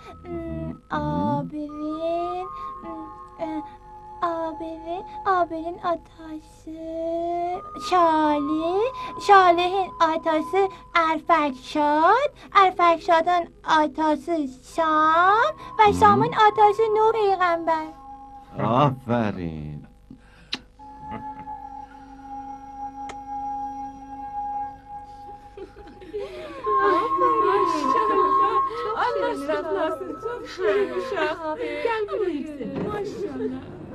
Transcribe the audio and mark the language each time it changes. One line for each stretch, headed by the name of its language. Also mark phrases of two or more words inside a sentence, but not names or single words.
Turkish: Abinin atası Şalih, Şalih'in atası Erfekşad'ın atası Şam ve Şam'ın atası Nuh Peygamber. Aferin. Allah razı olsun. Çok şirin uşaq. Gel buraya yüksel. Maşallah.